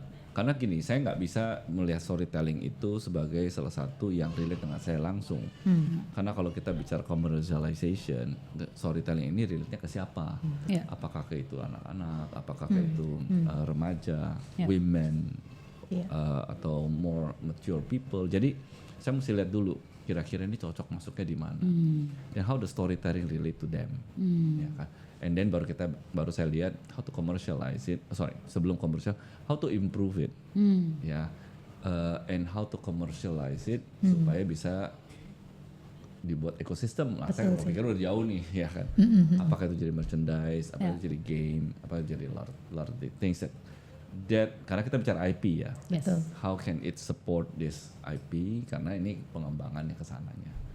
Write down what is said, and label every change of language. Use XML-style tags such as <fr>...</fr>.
<id>Karena gini, saya nggak bisa melihat storytelling itu sebagai salah satu yang relate dengan saya langsung. Karena kalau kita bicara commercialization, storytelling ini relate-nya ke siapa? Apakah ke itu anak-anak, apakah ke itu remaja, women, atau</id> <en>more mature people.</en> <id>Jadi saya mesti lihat dulu kira-kira ini cocok masuknya di mana. Dan</id> <en>how the storytelling relate to them.</en> <id>Ya kan?</id> <en>And then</en> <id>baru saya lihat</id> <en>how to commercialize it.</en> <id>Sebelum komersial,</id> <en>how to improve it, ya, and how to commercialize it</en> <id>supaya bisa dibuat ekosistem. Saya pikir udah jauh nih, ya kan. Apakah itu jadi merchandise, apakah itu jadi game, apakah itu jadi</id> <en>lot of the things that</en> <id>karena kita bicara IP ya.</id> <en>How can it support this IP?</en> <id>Karena ini pengembangannya kesananya.</id>